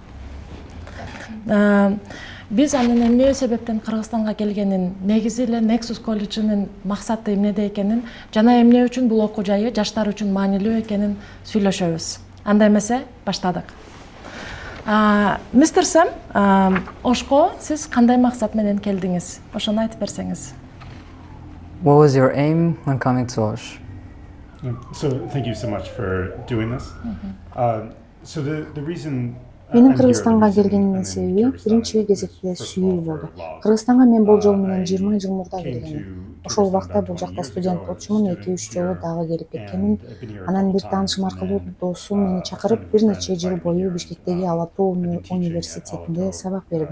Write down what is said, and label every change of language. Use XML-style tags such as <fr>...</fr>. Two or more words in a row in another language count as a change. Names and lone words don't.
<ky>Биз анын эмне себептен Кыргызстанга келгенин, негизи эле Nexus колледжинин максаты эмнеде экенин жана эмне үчүн бул окуу жайы жаштар үчүн маанилүү экенин сүйлөшөбүз. Андай эмесе баштадык. Mr. Sam, Ошко сиз кандай максат менен келдиңиз? Ошону айтып берсеңиз.</ky> <en>What was your aim when coming to Osh? So thank you so much for doing this. So the reason</en> <ky>Менин Кыргызстанга келгениmin себеби биринчи кезекте сүйүү болду. Кыргызстанга мен бул жол менен 20 жыл мурда келгенмин. Ошол убакта бул жакта студент болчумун, 2-3 жолу дагы келип кеткенмин. Анан бир таанышым аркылуу досум мени чакырып, бир нече жыл бою Бишкектеги Ала Тоо университетинде сабак бердим.</ky>